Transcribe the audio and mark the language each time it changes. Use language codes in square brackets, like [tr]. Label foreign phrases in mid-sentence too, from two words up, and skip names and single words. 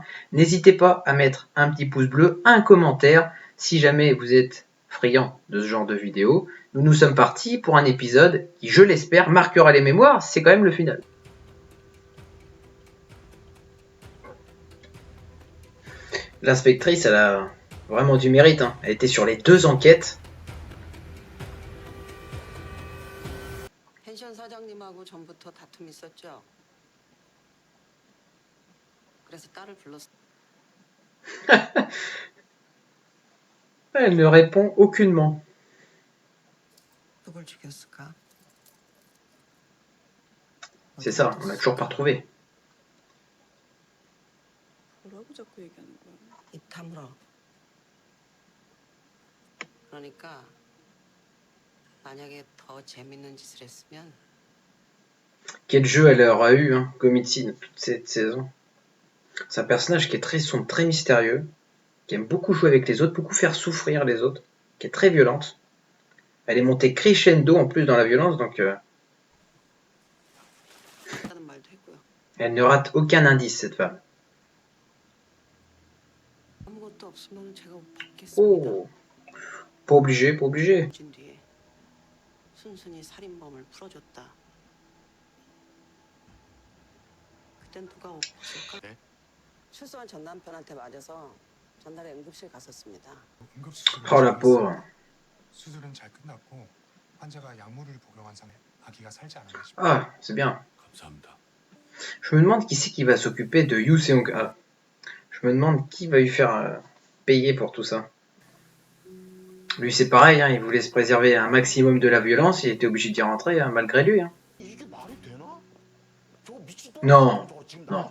[fr] N'hésitez pas à mettre un petit pouce bleu, un commentaire, si jamais vous êtes friand de ce genre de vidéo. Nous sommes partis pour un épisode qui, je l'espère, marquera les mémoires, c'est quand même le final. L'inspectrice, elle a vraiment du mérite, hein. Elle était sur les deux enquêtes. [ko] 펜션 사장님하고 전부터 다툼이 있었죠. 그래서 딸을 불렀어. [fr] Elle ne répond aucunement. [ko] 누굴 죽였을까? [fr] C'est ça, on l'a toujours pas retrouvé. [ko] 뭐라고 자꾸 얘기하는 거야? 입 다물어. 그러니까 만약에 더 재밌는 짓을 했으면 [fr] Quel jeu elle aura eu, hein, Go Min-si, depuis cette saison. C'est un personnage qui est très sombre, très mystérieux, qui aime beaucoup jouer avec les autres, beaucoup faire souffrir les autres, qui est très violente. Elle est montée crescendo en plus dans la violence, donc [ko] 하는 말도 했고요. [fr] elle ne rate aucun indice, cette femme. [ko] 아무것도 없으면 제가 받겠습니다. [fr] Oh, pas obligé, pas obligé. [ko] 진 뒤에 순순히 살인범을 풀어줬다. 그땐 누가 없었을까? 네? 실수한 전 남편한테 맞아서 전날에 응급실 갔었습니다. [fr] Oh la pauvre. [ko] 수술은 잘 끝났고 환자가 약물을 복용한 상태 아기가 살지 않았나 싶어요. [fr] Ah, c'est bien. [ko] 감사합니다. [fr] Je me demande qui c'est qui va s'occuper de Yoo Seung-ah. Je me demande qui va lui faire payer pour tout ça. Lui, c'est pareil, hein, il voulait se préserver un maximum de la violence, il était obligé d'y rentrer, hein, malgré lui. Hein. Non, non.